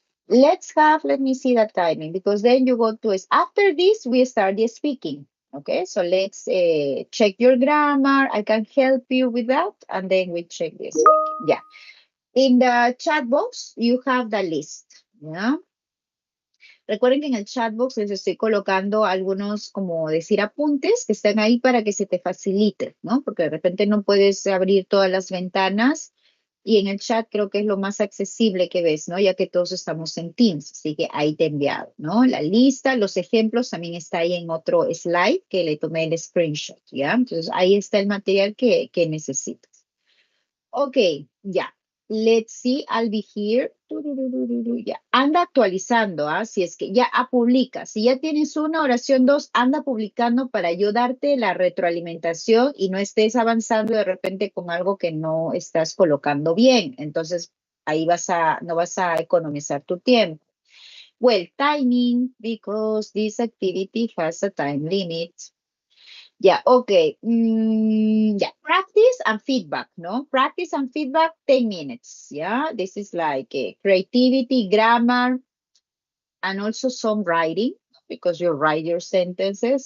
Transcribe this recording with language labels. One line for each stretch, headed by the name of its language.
English: Let me see the timing because then you go to, after this, we start the speaking. Okay, so let's check your grammar. I can help you with that. And then we check this. Yeah. In the chat box, you have the list. Yeah.
Spanish: Recuerden que en el chat box les estoy colocando algunos, como decir, apuntes que están ahí para que se te facilite, ¿no? Porque de repente no puedes abrir todas las ventanas y en el chat creo que es lo más accesible que ves, ¿no? Ya que todos estamos en Teams, así que ahí te he enviado, ¿no? La lista, los ejemplos también está ahí en otro slide que le tomé el screenshot, ¿ya? Entonces ahí está el material que necesitas. Ok, ya.
English: Let's see, I'll be here
Spanish: Ya, anda actualizando, ¿ah? Si es que ya publica, si ya tienes una oración, dos, anda publicando para ayudarte la retroalimentación y no estés avanzando de repente con algo que no estás colocando bien. Entonces, ahí no vas a economizar tu tiempo.
English: Well, timing, because this activity has a time limit. Yeah, okay. Yeah, practice and feedback, no? Practice and feedback, 10 minutes. Yeah, this is like creativity, grammar, and also some writing because you write your sentences.